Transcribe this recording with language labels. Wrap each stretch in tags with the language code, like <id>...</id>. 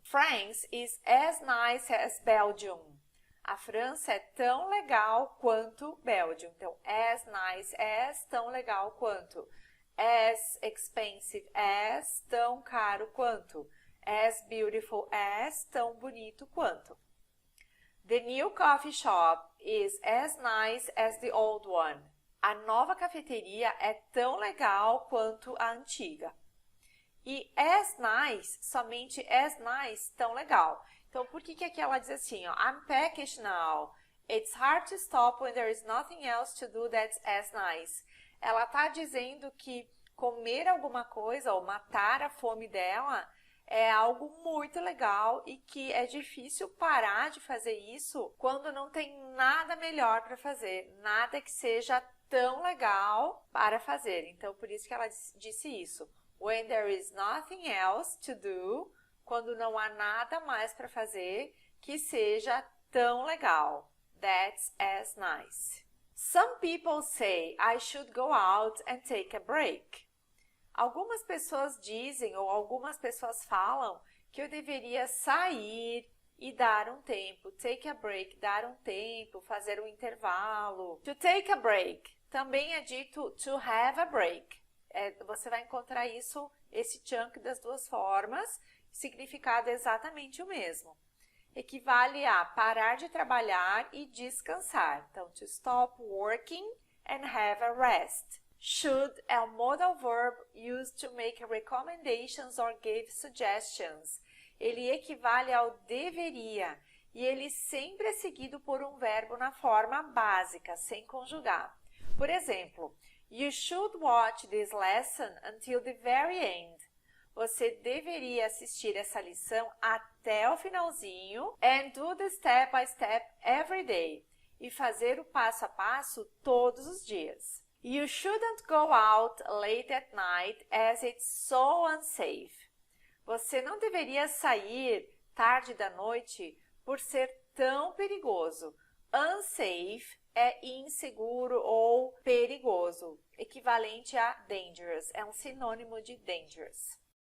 <en>France is as nice as Belgium.</en> <pt>A França é tão legal quanto Belgium. Então,</pt> <en>as nice as,</en> <pt>tão legal quanto.</pt> <en>As expensive as,</en> <pt>tão caro quanto.</pt> <en>As beautiful as,</en> <pt>tão bonito quanto.</pt> <en>The new coffee shop is as nice as the old one.</en> <pt>A nova cafeteria é tão legal quanto a antiga. E</pt> <en>as nice,</en> <pt>somente as nice, tão legal. Então, por que aqui ela diz assim, ó,</pt> <en>I'm packaged now. It's hard to stop when there is nothing else to do that's as nice.</en> <pt>Ela está dizendo que comer alguma coisa ou matar a fome dela é algo muito legal e que é difícil parar de fazer isso quando não tem nada melhor para fazer, nada que seja tão legal para fazer. Então, por isso que ela disse isso.</pt> <en>When there is nothing else to do,</en> <pt>quando não há nada mais para fazer que seja tão legal.</pt> <en>That's as nice. Some people say I should go out and take a break.</en> <pt>Algumas pessoas dizem ou algumas pessoas falam que eu deveria sair e dar um tempo.</pt> <en>Take a break,</en> <pt>dar um tempo, fazer um intervalo.</pt> <en>To take a break</en> <pt>também é dito</pt> <en>to have a break.</en> <pt>Você vai encontrar isso, esse chunk das duas formas, significado é exatamente o mesmo. Equivale a parar de trabalhar e descansar.</pt> <en>Então, to stop working and have a rest. Should</en> <pt>é o</pt> <en>modal verb used to make recommendations or give suggestions.</en> <pt>Ele equivale ao deveria e ele sempre é seguido por um verbo na forma básica, sem conjugar. Por exemplo,</pt> <en>you should watch this lesson until the very end.</en> <pt>Você deveria assistir essa lição até o finalzinho</pt> <en>and do the step by step every day.</en> <pt>E fazer o passo a passo todos os dias.</pt> <en>You shouldn't go out late at night as it's so unsafe.</en> <pt>Você não deveria sair tarde da noite por ser tão perigoso. Unsafe é inseguro ou perigoso, equivalente a dangerous, é um sinônimo de dangerous.</pt>